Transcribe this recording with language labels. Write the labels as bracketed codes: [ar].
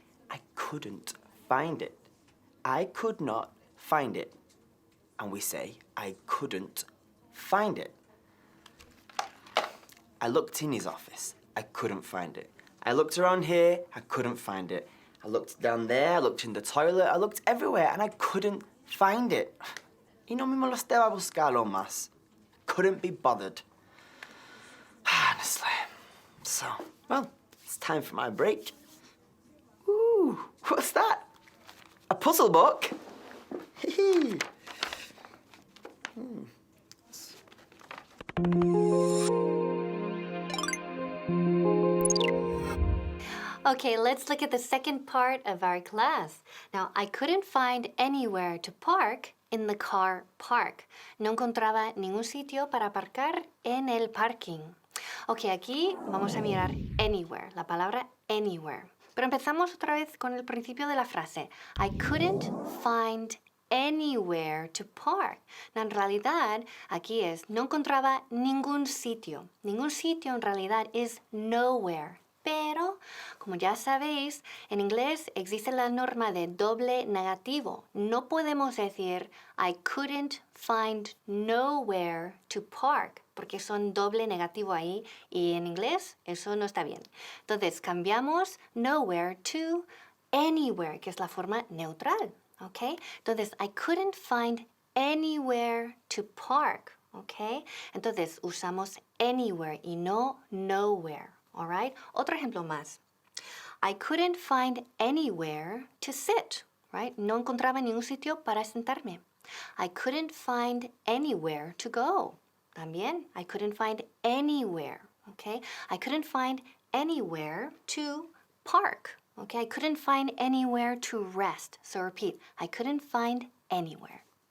[en] I couldn't find it. I could not find it. And we say, I couldn't find it. I looked in his office. I couldn't find it. I looked around here. I couldn't find it. I looked down there. I looked in the toilet. I looked everywhere. And I couldn't find it. [es] Y no me molesté a buscarlo más. [en] Couldn't be bothered. Honestly. So, well, it's time for my break. Ooh, what's that? A puzzle book? Hee. Okay, let's look at the second part of our class. Now, I couldn't find anywhere to park in the car park. [es] No encontraba ningún sitio para aparcar en el parking. Ok, aquí vamos a mirar anywhere, la palabra anywhere. Pero empezamos otra vez con el principio de la frase. [en] I couldn't find anywhere to park. [es] En realidad, aquí es, no encontraba ningún sitio. Ningún sitio en realidad es nowhere. Pero, como ya sabéis, en inglés existe la norma de doble negativo. No podemos decir [en] I couldn't find nowhere to park, [es] porque son doble negativo ahí y en inglés eso no está bien. Entonces, cambiamos nowhere to anywhere, que es la forma neutral, ¿ok? Entonces, [en] I couldn't find anywhere to park, ¿ok? [es] Entonces, usamos anywhere y no nowhere. [en] All right? [es] Otro ejemplo más. [en] I couldn't find anywhere to sit, right? [es] No encontraba ningún sitio para sentarme. [en] I couldn't find anywhere to go. [es] También, [en] I couldn't find anywhere, okay? I couldn't find anywhere to park, okay? I couldn't find anywhere to rest. So repeat, I couldn't find anywhere.